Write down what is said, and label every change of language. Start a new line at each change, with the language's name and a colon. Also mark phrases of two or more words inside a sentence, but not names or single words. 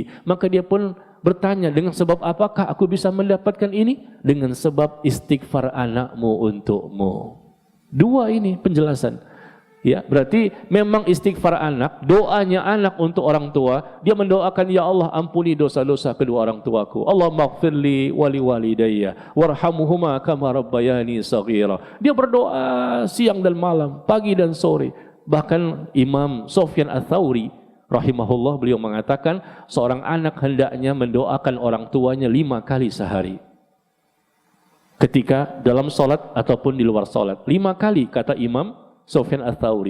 Indonesian: Maka dia pun bertanya, dengan sebab apakah aku bisa mendapatkan ini? Dengan sebab istighfar anakmu untukmu. Dua ini penjelasan. Ya, berarti memang istighfar anak, doanya anak untuk orang tua, dia mendoakan, ya Allah ampuni dosa-dosa kedua orang tuaku.
Arabic: اللهم اغفر لي ولوالدي وارحمهما كما ربياني صغيرا.
Indonesian: Dia berdoa siang dan malam, pagi dan sore. Bahkan Imam Sufyan Ats-Tsauri rahimahullah, beliau mengatakan seorang anak hendaknya mendoakan orang tuanya 5 kali sehari. Ketika dalam salat ataupun di luar salat, 5 kali kata Imam Sufyan Ats-Tsauri.